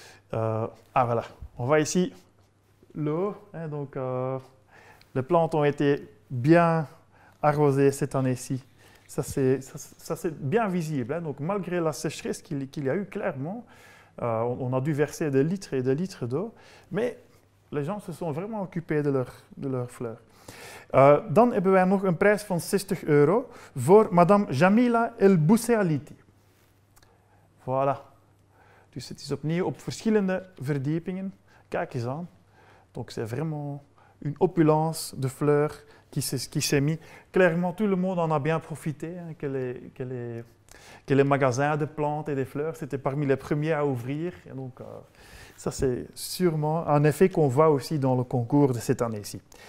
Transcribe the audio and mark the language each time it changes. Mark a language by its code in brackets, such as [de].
[fr] Voilà, on voit ici l'eau, hein, donc les plantes ont été bien arrosées cette année-ci. Ça, c'est bien visible. Hein. Donc, malgré la sécheresse qu'il y a eu, clairement, on a dû verser des litres et des litres d'eau, mais les gens se sont vraiment occupés de leurs fleurs. [nl] Dan hebben wij nog een prijs van €60 voor Madame Jamila El Boussealiti. Voilà. Dus het is opnieuw op verschillende verdiepingen. Kijk eens aan. [fr] Donc, c'est vraiment une opulence de fleurs qui s'est mis. Clairement, tout le monde en a bien profité, hein, que les magasins de plantes et de fleurs, c'était parmi les premiers à ouvrir. Et donc, ça, c'est sûrement un effet qu'on voit aussi dans le concours de cette année-ci.